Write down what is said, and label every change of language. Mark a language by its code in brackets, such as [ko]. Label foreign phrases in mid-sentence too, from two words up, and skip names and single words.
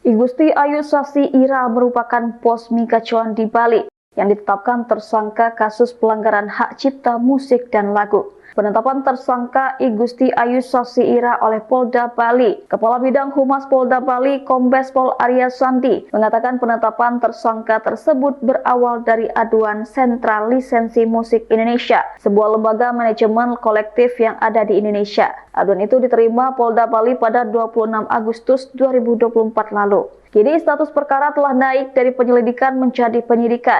[id] I Gusti Ayu Sasi Ira merupakan bos mie kacauan di Bali yang ditetapkan tersangka kasus pelanggaran hak cipta musik dan lagu. Penetapan tersangka I Gusti Ayu Sasi Ira oleh Polda Bali, Kepala Bidang Humas Polda Bali Kombes Pol Arya Sandi mengatakan penetapan tersangka tersebut berawal dari aduan Sentral Lisensi Musik Indonesia, sebuah lembaga manajemen kolektif yang ada di Indonesia. Aduan itu diterima Polda Bali pada 26 Agustus 2024 lalu. Kini status perkara telah naik dari penyelidikan menjadi penyidikan.